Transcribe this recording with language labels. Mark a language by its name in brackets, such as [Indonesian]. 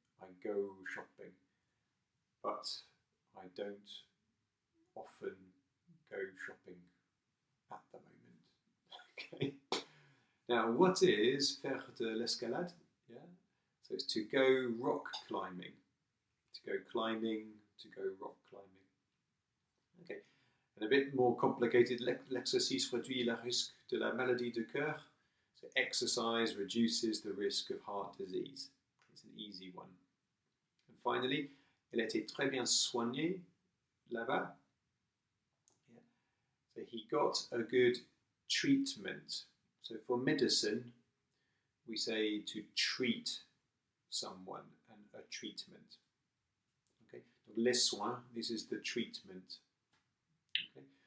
[English] I go shopping, but I don't often go shopping at the moment. Okay. Now, what is [French] faire de l'escalade? [English] Yeah. So it's to go rock climbing. To go climbing, to go rock climbing. Okay. And a bit more complicated, [French] l'exercice réduit le risque de la maladie de cœur. [English] So exercise reduces the risk of heart disease. It's an easy one. And finally, [French] il a été très bien soigné là-bas. [English] So he got a good treatment. So for medicine, we say to treat someone and a treatment. Okay. [French] Donc les soins, [English] this is the treatment. Okay.